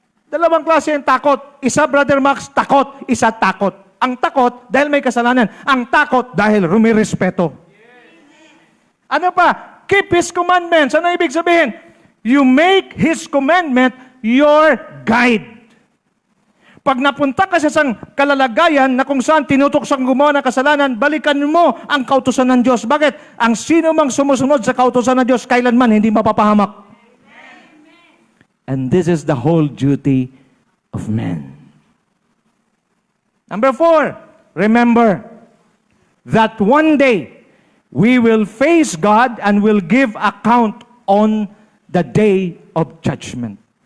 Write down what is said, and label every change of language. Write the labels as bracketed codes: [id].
[tl] Dalawang klase yung takot. Isa, Brother Max, takot. Isa, takot. Ang takot, dahil may kasalanan. Ang takot, dahil rumirespeto. Ano pa? [en] Keep His commandments. [tl] Ano ibig sabihin? [en] You make His commandment your guide. [tl] Pag napunta ka sa isang kalalagayan na kung saan tinutok siyang gumawa ng kasalanan, balikan mo ang kautusan ng Diyos. Bakit? Ang sino mang sumusunod sa kautusan ng Diyos, kailanman hindi mapapahamak. [en] And this is the whole duty of man. Number 4, remember that one day we will face God and will give account on the day of judgment.